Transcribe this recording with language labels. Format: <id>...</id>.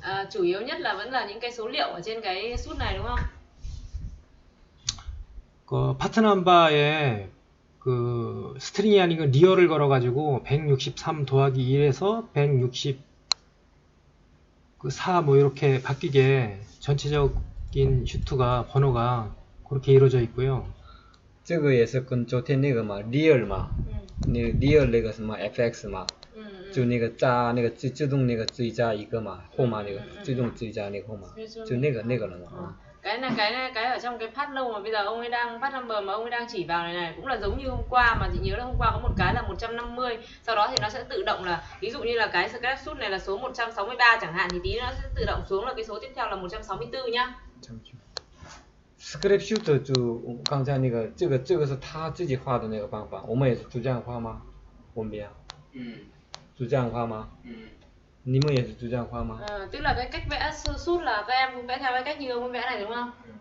<vi>Chủ yếu nhất là vẫn là những cái số liệu ở trên cái shoot này đúng không?</vi> <ko>그 파트 넘버에 그 스트링이 아니고 리얼을 걸어가지고 163 더하기 1에서 164 뭐 이렇게 바뀌게 전체적인 슈트가 번호가 그렇게 이루어져 있고요.</ko> <zh>这个也是跟昨天那个嘛 real 嘛，那个 real 那个什么 fx 嘛，就那个加那个自动那个追加一个嘛，后码那个自动追加那个后码，就那个了嘛。</zh> <vi>Cái ở trong cái path lâu mà bây giờ ông ấy đang path number mà ông ấy đang chỉ vào này cũng là giống như hôm qua, mà chị nhớ là hôm qua có một cái là 150, sau đó thì nó sẽ tự động là ví dụ như là cái scrap shoot này là số 163 chẳng hạn, thì tí nó sẽ tự động xuống là cái số tiếp theo là 164 nhá.</vi> <zh>scrap shoot 就刚才那个这个是他自己画的那个方法，我们也是就这样画吗？我们呀，就这样画吗？你们也是就这样画吗？</zh> <vi>Tức là cái cách vẽ shoot là các em cũng vẽ theo cái cách như ông ấy vẽ này đúng không?</vi>